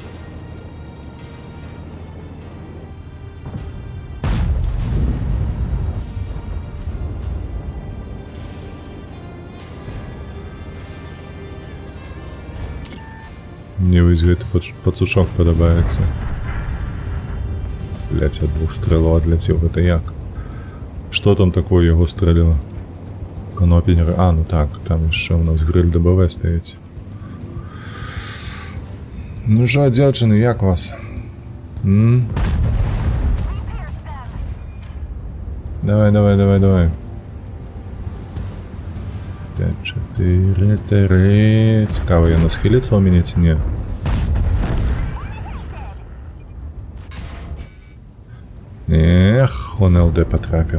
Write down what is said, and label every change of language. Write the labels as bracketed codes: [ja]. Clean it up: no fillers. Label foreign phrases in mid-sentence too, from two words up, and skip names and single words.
[be] Мне вось гэты пацушок падабаецца. Блять, ад 2 стрэлаў адляцеў, гэта як? Што там такое яго стрэліла? Канопенеры, а, ну так, там яшчэ у нас гриль ДБВ стаіць. Ну жа, дзяўчыны, як вас? Давай, давай, давай, давай. 5, 4, 3. [uk] Цікаво, я схилиться у мене чи ні? Ех, он ЛД потрапив.